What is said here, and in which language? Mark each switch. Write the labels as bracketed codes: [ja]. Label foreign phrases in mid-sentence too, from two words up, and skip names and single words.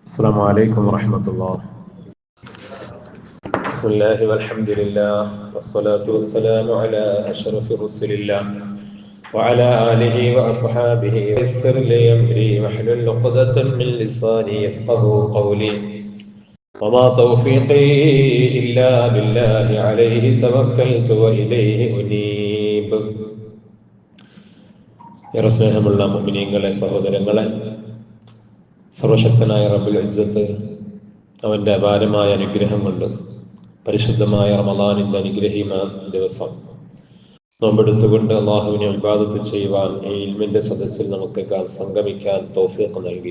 [ar] السلام عليكم ورحمة الله. بسم الله والحمد لله والصلاة والسلام على أشرف رسل الله وعلى آله وأصحابه. يسر لي أمري واحلل عقدة من لساني يفقهوا قولي وما توفيقي إلا بالله عليه توكلت وإليه أنيب. [ml] സ്നേഹമുള്ള മുഅ്മിനീങ്ങളെ, സഹോദരങ്ങളെ, സർവശക്തനായ [ar] رب العزة [ml] അവൻ്റെ അപാരമായ അനുഗ്രഹം കൊണ്ട് പരിശുദ്ധമായ റമളാനിൻ്റെ അനുഗ്രഹീമായ ദിവസം നോമ്പെടുത്തുകൊണ്ട് അള്ളാഹുവിനെ ഇബാദത്ത് ചെയ്യുവാൻ ഈ ഇൽമിൻ്റെ സദസ്സിൽ നമുക്ക് സംഗമിക്കാൻ തൗഫീഖ് നൽകി.